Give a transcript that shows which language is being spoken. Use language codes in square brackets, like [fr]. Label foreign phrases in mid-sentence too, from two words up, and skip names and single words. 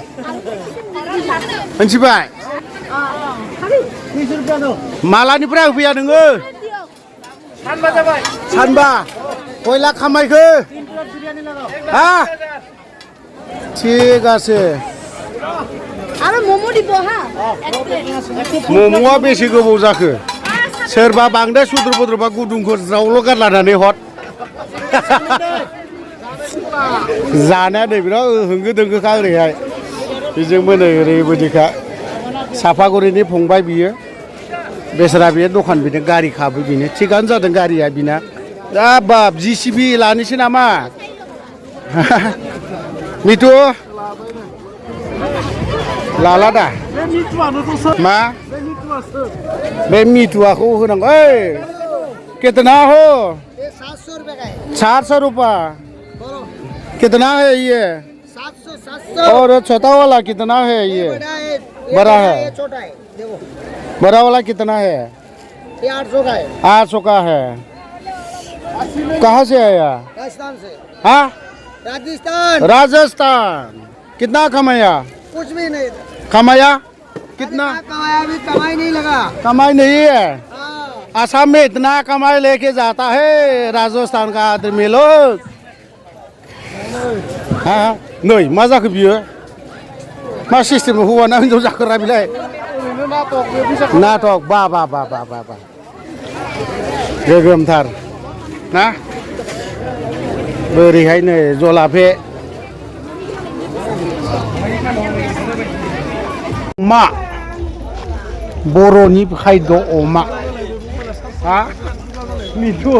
[brx] मिथिबाय मालानिफ्राय होफैया नोङो सानबा कय लाख खामायखो हा [bn] ঠিক আছে [brx] आरो मम' দিব हा मम'आ बेसे गोबाव जाखो सोरबा बांद्राय सुद्र बुद्रबा गुदुंखौ ज्रावल' गारलानानै हर जानाया नै बिराद होंगो दोंगोखा ओरैहाय बेजोंबो नै ओरैबायदिखा साफागुरिनि फंबाय बियो बेसरा बियो दखान बिनो गारि खाबो बिनो थिगानो जादों गारिया बिना दा बाब जिसिबि लानोसै नामा मिथु लाला दा मा बे मिथुआखौ होनांगौ ओइ [hi] कितना हो 700 रुपए का है 700 रुपया कितना है ये 700 और छोटा वाला कितना है ये बड़ा है छोटा है देखो बड़ा वाला कितना है ये 800 का है 800 का है कहाँ से आया राजस्थान से हाँ राजस्थान कितना कमाया कुछ भी नहीं कमाया कितना कमाया अभी कमाई नहीं लगा कमाई नहीं है हाँ। असम में इतना कमाई लेके जाता है राजस्थान का आदमी लोग [brx] हाँ नहीं मा जाखो बियो मा सिस्टेम हौवा ना हिनजाव जाखोरा बिलाय नाटक बा गोगोमथार ना बोरैहाय नै जलाफे अमा बर'नि खायद' अमा हा मिथु